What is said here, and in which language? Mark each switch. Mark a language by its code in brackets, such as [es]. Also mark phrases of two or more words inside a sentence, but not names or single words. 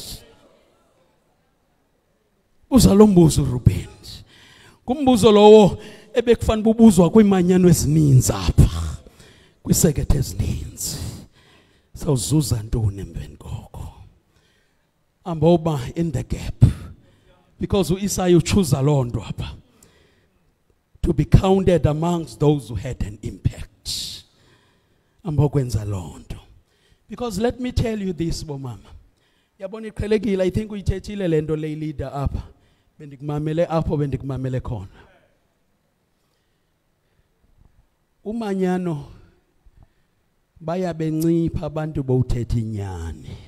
[xh] Uzalombuzo Ruben. Kumbuzo lowo ebekufanele ubuzwa kwimanyano ezininzi apha. Kwisekethe ezininzi. Sawuzuza ntoni emveni koko? [en] Amboba in the gap. [xh] Because uIsaya uchoose lonto apha. [en] To be counted amongst those who had an impact. [xh] Ambokwenza lonto. [en] Because let me tell you this bomama. [xh] Yabona iqhelekile [en] I think [xh] uyithethile lento [en] lay leader [xh] apha. Bendikumamele apho bendikumamele khona. Umanyano baya bencipha abantu bowuthetha inyani.